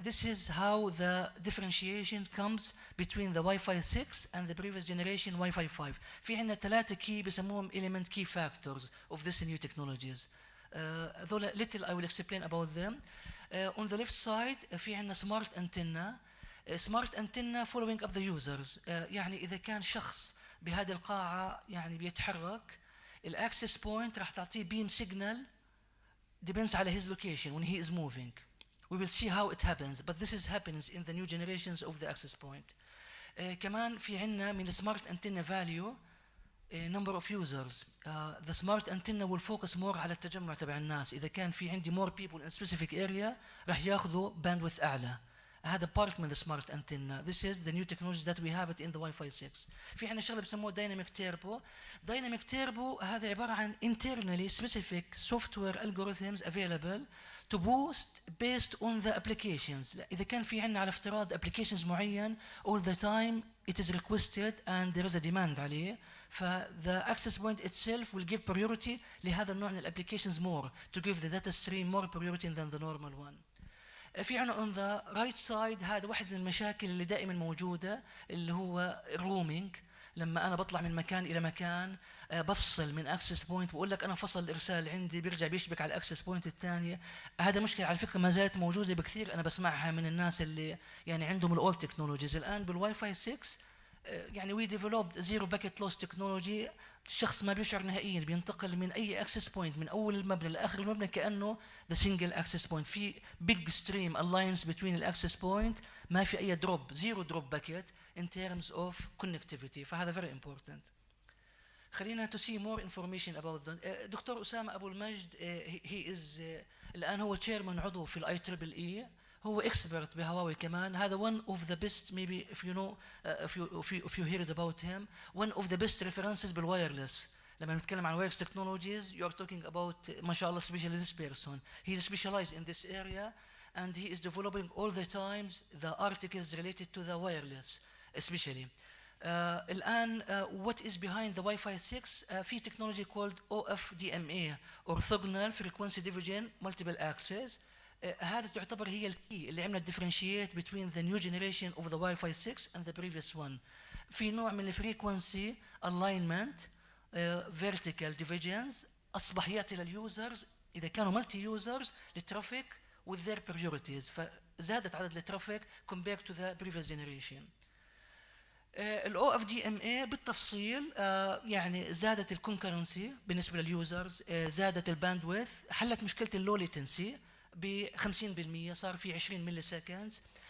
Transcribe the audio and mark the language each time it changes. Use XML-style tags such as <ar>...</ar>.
<en>This is how the differentiation comes between the Wi-Fi 6 and the previous generation Wi-Fi 5.</en> <ar>في عندنا 3 key بسموهم element key factors of this new technologies.</ar> <en>Little I will explain about them. On the left side</en> <ar>في عندنا</ar> <en>smart antenna. Smart antenna following up the users.</en> <ar>يعني إذا كان شخص بهذه القاعة يعني بيتحرك الaccess point راح تعطيه beam signal depends على his location</ar> <en>when he is moving. We will see how it happens, but this is happens in the new generations of the access point.</en> <ar>كمان في عنا من smart antenna value number of users.</ar> <en>The smart antenna will focus more</en> <ar>على التجمع تبع الناس. إذا كان في عندي</ar> <en>more people in specific area</en> <ar>راح ياخذوا bandwidth أعلى.</ar> <en>هذا part من the smart antenna. This is the new technology that we have it in the Wi-Fi 6.</en> <ar>في عنا شغلة بسموه dynamic turbo.</ar> <en>Dynamic turbo</en> <ar>هذا عبارة عن</ar> <en>internally specific software algorithms available to boost based on the applications.</en> <ar>إذا كان في عنا على افتراض</ar> <en>applications معين all the time it is requested and there is a demand عليه. The access point itself will give priority</en> <ar>لهذا النوع من</ar> <en>applications more to give the data stream more priority than the normal one.</en> <ar>في عنا on the right side هذا واحد من المشاكل اللي دائما موجودة اللي هو الرومينج. لما أنا بطلع من مكان إلى مكان بفصل من أكسس بوينت، بقول لك أنا فصل الإرسال عندي، بيرجع بيشبك على الأكسس بوينت الثانية. هذا مشكلة على فكرة ما زالت موجودة بكثير، أنا بسمعها من الناس اللي يعني عندهم الأول تكنولوجيز. الآن بالواي فاي 6 يعني وي ديفلوبد زيرو باكيت لوس تكنولوجي، الشخص ما بيشعر نهائيا، بينتقل من اي اكسس بوينت من اول المبنى لاخر المبنى كانه ذا سنجل اكسس بوينت. في بيج ستريم الاينس بين الاكسس بوينت، ما في اي دروب، زيرو دروب باكيت ان تيرمز اوف كونكتيفيتي، فهذا فيري امبورتنت. خلينا</ar> <en>to see more information about them.</en> <ar>دكتور أسامة أبو المجد he is الآن هو chairman عضو في الاي تريبل اي، هو expert بهواوي كمان. هذا</ar> <en>one of the best maybe if you know if you heard about him, one of the best references بالوايرلس. لما نتكلم عن wireless technologies you are talking about</en> <ar>ما شاء الله</ar> <en>especially this person. He is specialized in this area and he is developing all the times the articles related to the wireless especially. الآن what is behind the Wi-Fi 6 في technology called OFDMA Orthogonal Frequency Division Multiple Access.</en> <ar>هذا تعتبر هي الكي اللي عملت</ar> <en>differentiate between the new generation of the Wi-Fi 6 and the previous one.</en> <ar>في نوع من الفريكونسي alignment vertical divisions أصبح يعطي لليوزرز إذا كانوا مالتي يوزرز للترافيك with their priorities، فزادت عدد الترافيك compared to the previous generation. الاو اف دي ام اي بالتفصيل يعني زادت الكونكرنسي بالنسبه لليوزرز، زادت الباندويث، حلت مشكله اللو ليتنسي ب 50%، صار في 20 ملي سكندز.</ar>